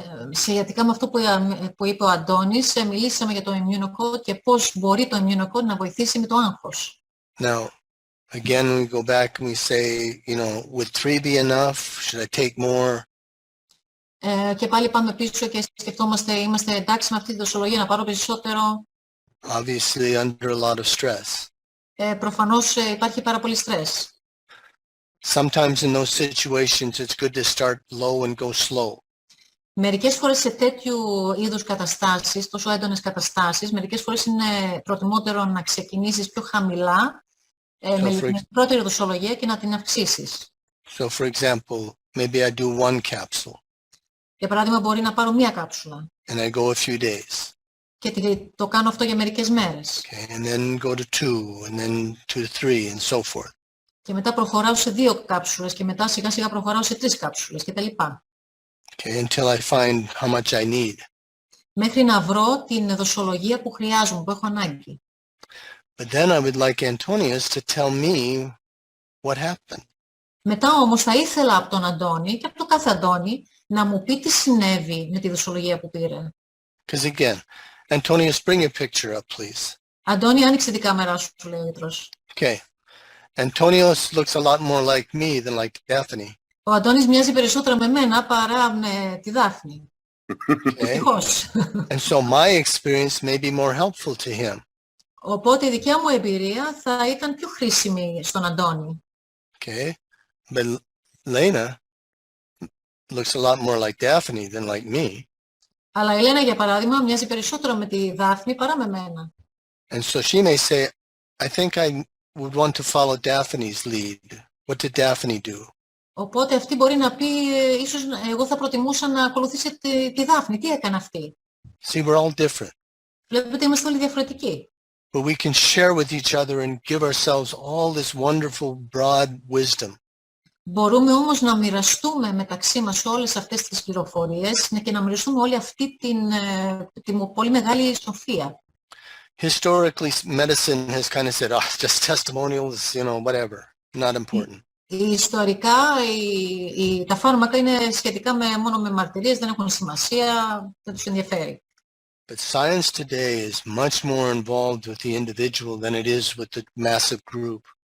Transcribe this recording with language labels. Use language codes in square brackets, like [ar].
[el] Σχετικά με αυτό που είπε ο Αντώνης, μιλήσαμε για το Immunocode και πώς μπορεί το Immunocode να βοηθήσει με το άγχος. [en] Now, again, we go back and we say, would 3 be enough? Should I take more? [el] Και πάλι πάμε πίσω και σκεφτόμαστε, είμαστε εντάξει με αυτή τη δοσολογία να πάρω περισσότερο? [en] Obviously, under a lot of stress. [el] Προφανώς υπάρχει πάρα πολύ στρες. [en] Sometimes in those situations, it's good to start low and go slow. [el] Μερικές φορές σε τέτοιου είδους καταστάσεις, τόσο έντονες καταστάσεις, μερικές φορές είναι προτιμότερο να ξεκινήσεις πιο χαμηλά, με πρώτη δοσολογία και να την αυξήσεις. [en] So, for example, maybe I do 1 capsule. [el] Για παράδειγμα, μπορεί να πάρω μία κάψουλα. [en] And I go a few days. [el] Και το κάνω αυτό για μερικές μέρες. [en] Okay, and then go to 2, and then to 3, and so forth. [el] Και μετά προχωράω σε 2 κάψουλες και μετά σιγά σιγά προχωράω σε 3 κάψουλες κτλ. [en] Okay, until I find how much I need. [el] Μέχρι να βρω την δοσολογία που χρειάζομαι, που έχω ανάγκη. [en] But then I would like Antonius to tell me what happened. [el] Μετά όμως θα ήθελα από τον Αντώνη και από τον κάθε Αντώνη να μου πει τι συνέβη με τη δοσολογία που πήρε. [en] Because again, Antonius, bring your picture up, please. [el] Αντώνη, άνοιξε την κάμερα σου, λέει ο γιατρός. [en] Okay. Antonius looks a lot more like me than like Daphne. [el] Ο Αντώνης μοιάζει περισσότερο με μένα παρά με τη Δάφνη. [en] Okay. And so my experience may be more helpful to him. [el] Οπότε η δικιά μου εμπειρία θα ήταν πιο χρήσιμη στον Αντώνη. [en] Okay. But Lena looks a lot more like Daphne than like me. [el] Αλλά η Λένα, για παράδειγμα, μοιάζει περισσότερο με τη Δάφνη παρά με μένα. [en] And so she may say, I think I would want to follow Daphne's lead. What did Daphne do? [el] Οπότε αυτή μπορεί να πει, ίσως εγώ θα προτιμούσα να ακολουθήσει τη Δάφνη. Τι έκανε αυτή? [en] See, we're all different. [el] Βλέπετε, είμαστε όλοι διαφορετικοί. [en] But we can share with each other and give ourselves all this wonderful broad wisdom. [el] Μπορούμε όμως να μοιραστούμε μεταξύ μας όλες αυτές τις πληροφορίες και να μοιραστούμε όλη αυτή την πολύ μεγάλη σοφία. [en] Historically, medicine has kind of said, oh, just testimonials, whatever, not important. [el] Ιστορικά, τα φάρμακα είναι σχετικά μόνο με μαρτυρίες, δεν έχουν σημασία, δεν τους ενδιαφέρει. [en] But science today is much more involved with the individual than it is with the massive group.